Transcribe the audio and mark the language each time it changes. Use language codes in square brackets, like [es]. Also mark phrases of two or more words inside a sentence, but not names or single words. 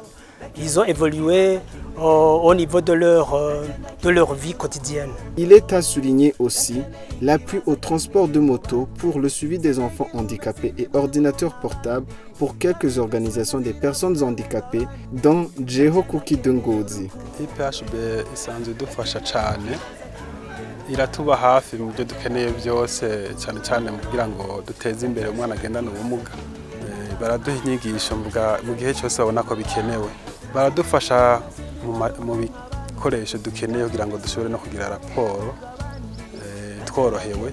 [fr] Ils ont évolué au niveau de leur vie quotidienne. Il est à souligner aussi l'appui au transport de moto pour le suivi des enfants handicapés et ordinateurs portables pour quelques organisations des personnes handicapées dont Jeho Kuki de Ngozi. [rw] IPHB isanzwe idufasha cyane iratuba hafi mu byo dukeneye byose cyane cyane kugira ngo duteze imbere umwana agendana ubumuga. Baraduha inyigisho mu gihe cyose babona ko bikenewe. Baradufasha mu bikoresho dukeneye kugira ngo dushobore no kugira raporo tworohewe.